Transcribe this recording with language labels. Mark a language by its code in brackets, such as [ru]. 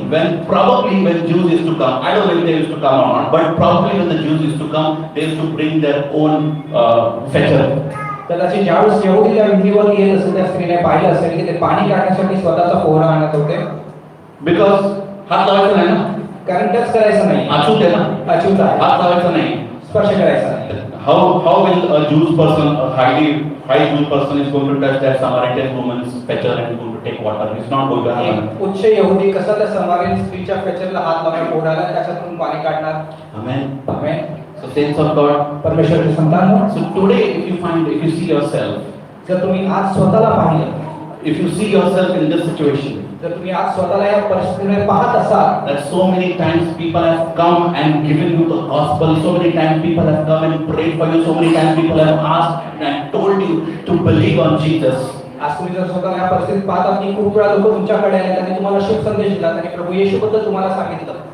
[en] when Jews used to come, I don't know if they used to come or not, but probably when the Jews used to come, they used to bring their own fetcher. [mr] कदाचित ज्यावेळेस यहुदी त्या विहिरीवर येत असेल त्या स्त्रीने पाहिलं असेल की ते पाणी काढण्यासाठी स्वतःचा पोहरा आणत होते. [en] Because [mr] हात लावायचा नाही ना, कारण टच करायचं नाही. अछूत आहे ना, अछूत आहे. हात लावायचा नाही. स्पर्श करायचा नाही. [en] How will a Jewish person, a high Jewish person is going to touch that Samaritan woman's fetcher and is going to take water? It's not going to happen. [mr] एक उच्च यहुदी कसा त्या समारीन स्त्रीच्या फेचरला हात लावून पोहराला त्याच्यातून पाणी काढणार? [en] Amen. [mr] Amen. [en] So saints of God, [mr] परमेश्वराचे संतान, [en] so today if you see yourself, [mr] जर तुम्ही आज स्वतःला पाहिलं, [en] if you see yourself in this situation, [mr] जर तुम्ही आज स्वतःला या परिस्थितीमध्ये पाहत असाल, [en] that so many times people have come and given you the gospel, so many times people have come and prayed for you, so many times people have asked and told you to believe on Jesus. [mr] आज तुम्ही जर स्वतःला या परिस्थितीत पाहता की खूप वेळा लोक तुमच्याकडे आले, त्यांनी तुम्हाला शुभ संदेश दिला, त्यांनी प्रभू येशूबद्दल तुम्हाला सांगितलं,